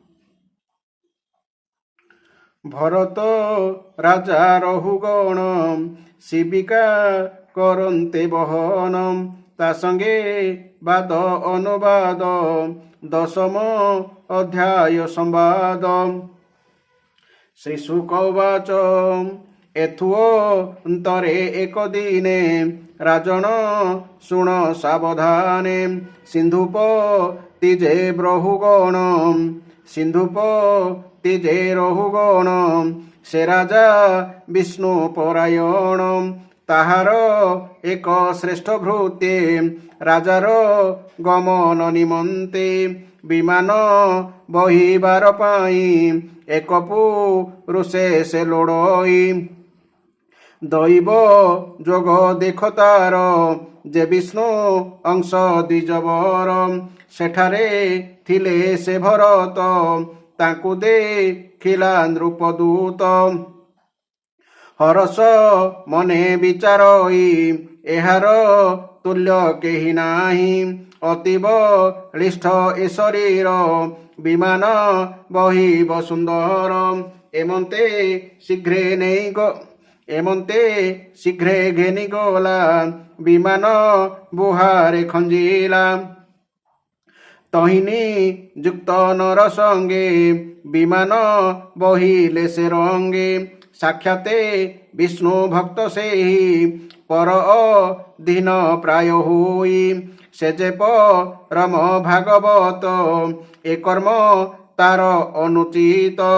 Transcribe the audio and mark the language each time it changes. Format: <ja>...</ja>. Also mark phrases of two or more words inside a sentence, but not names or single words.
<or>ଭରତ ରାଜା ରଘୁଗଣ ଶିବିକା କରନ୍ତେ ବହନ ତା ସଙ୍ଗେ ବାଦ ଅନୁବାଦ ଦଶମ ଅଧ୍ୟାୟ ସମ୍ବାଦ।</or> <sa>श्री शुक उवाच</sa> <or>ଏଥୁଅନ୍ତରେ ଏକ ଦିନେ ରାଜନ ଶୁଣ ସାବଧାନେ ସିନ୍ଧୁପ ତିଜେ ରଘୁଗଣ ସିନ୍ଧୁପ ତିଜେ ରଘୁଗଣ ସେ ରାଜା ବିଷ୍ଣୁ ପରାୟଣ ତାହାର ଏକ ଶ୍ରେଷ୍ଠ ଭୃତ୍ୟେ ରାଜାର ଗମନ ନିମନ୍ତେ ବିମାନ ବହିବାର ପାଇ ଏକ ପୁରୁଷେ ସେ ଲୋଡ଼ଇ ଦୈବ ଯୋଗ ଦେଖତାର ଯେ ବିଷ୍ଣୁ ଅଂଶ ଦ୍ୱିଜବର ସେଠାରେ ଥିଲେ ସେ ଭରତ ତାଙ୍କୁ ଦେଖିଲା ନୃପଦୂତ ହରସ ମନେ ବିଚାରଇ ଏହାର ତୁଲ୍ୟ କେହି ନାହି ଅତୀବ ଲିଷ୍ଠ ଏ ଶରୀର ବିମାନ ବହିବ ସୁନ୍ଦର ଏମନ୍ତେ ଶୀଘ୍ରେ ଘେନି ଗଲା ବିମାନ ବୁହାରେ ଖଞ୍ଜିଲା ତହିନି ଯୁକ୍ତ ନର ସଙ୍ଗେ ବିମାନ ବହିଲେ ସେ ରଙ୍ଗେ ସାକ୍ଷାତେ ବିଷ୍ଣୁ ଭକ୍ତ ସେ ହି ପର ଦୀନ ପ୍ରାୟ ହୁଇ ସେ ଯେ ପରମ ଭାଗବତ ଏ କର୍ମ ତାର ଅନୁଚିତ</or>